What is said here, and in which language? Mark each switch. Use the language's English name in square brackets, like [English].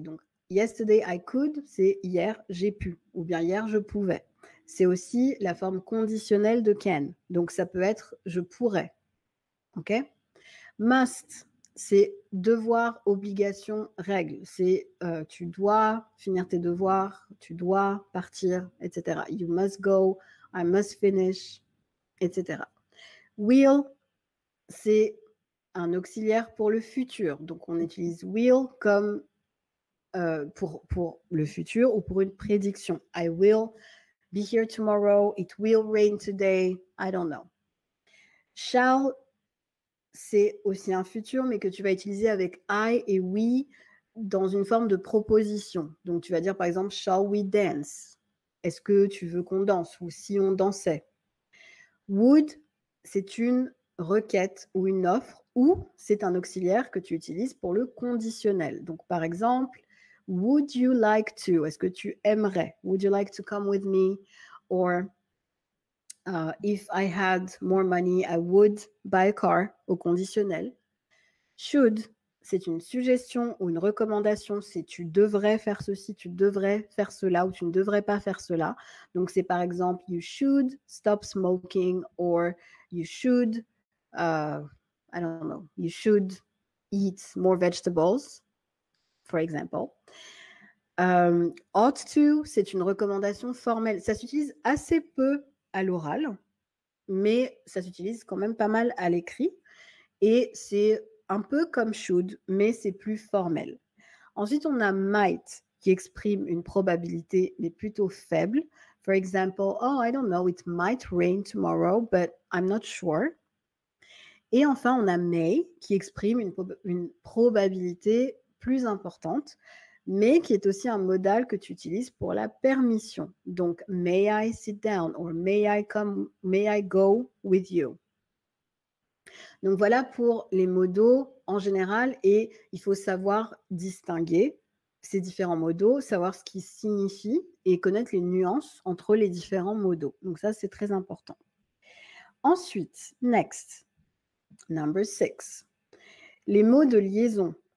[French] Donc, [English] yesterday I could, [French] c'est hier, j'ai pu. Ou bien hier, je pouvais. C'est aussi la forme conditionnelle de can. Donc, ça peut être je pourrais. OK? Must, c'est devoir, obligation, règle. C'est tu dois finir tes devoirs, tu dois partir, etc. [English] You must go, I must finish, etc. [French] Will, c'est un auxiliaire pour le futur. Donc, on utilise will comme pour le futur ou pour une prédiction. [English] I will be here tomorrow. It will rain today. I don't know. [French] Shall, c'est aussi un futur, mais que tu vas utiliser avec I et we dans une forme de proposition. Donc, tu vas dire, par exemple, [English] shall we dance? [French] Est-ce que tu veux qu'on danse? Ou si on dansait. Would, c'est une requête ou une offre, ou c'est un auxiliaire que tu utilises pour le conditionnel. Donc, par exemple, [English] would you like to? [French] Est-ce que tu aimerais? [English] Would you like to come with me? Or if I had more money, I would buy a car, [French] au conditionnel. Should, c'est une suggestion ou une recommandation, c'est tu devrais faire ceci, tu devrais faire cela ou tu ne devrais pas faire cela. Donc, c'est par exemple, [English] you should stop smoking or you should, I don't know, you should eat more vegetables, for example. [French] Ought to, c'est une recommandation formelle. Ça s'utilise assez peu à l'oral, mais ça s'utilise quand même pas mal à l'écrit. Et c'est un peu comme should, mais c'est plus formel. Ensuite, on a might, qui exprime une probabilité, mais plutôt faible. [English] For example, oh, I don't know, it might rain tomorrow, but I'm not sure. [French] Et enfin, on a may, qui exprime une probabilité plus importante, mais qui est aussi un modal que tu utilises pour la permission. [English] Donc, may I sit down or may I go with you? [French] Donc voilà pour les modaux en général, et il faut savoir distinguer ces différents modaux, savoir ce qu'ils signifient et connaître les nuances entre les différents modaux. Donc ça, c'est très important. Ensuite, [English] next, number 6, [French] les mots de liaison.